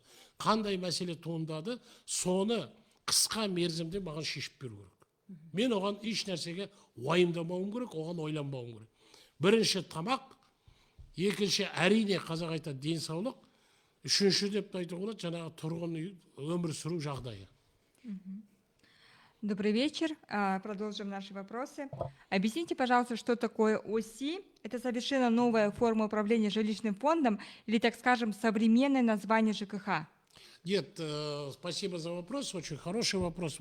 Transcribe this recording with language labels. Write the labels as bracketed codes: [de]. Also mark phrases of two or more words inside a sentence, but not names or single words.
[kk] Қандай мәселе туындады, соны қысқа мерзімде маған шешіп беру керек. Мен оған еш нәрсеге уайымдамауым керек, оған ойланбауым керек. Бірінші тамақ, екінші әрине қазақ айтады денсаулық, үшінші деп айтуға болады жаңағы тұрғын үй өмір сүру жағдайы. [ru] Добрый вечер. Продолжим наши вопросы. Объясните, пожалуйста, что такое ОСИ? Это совершенно новая форма управления жилищным фондом или, так скажем, современное название ЖКХ? Нет, спасибо за вопрос, очень хороший вопрос.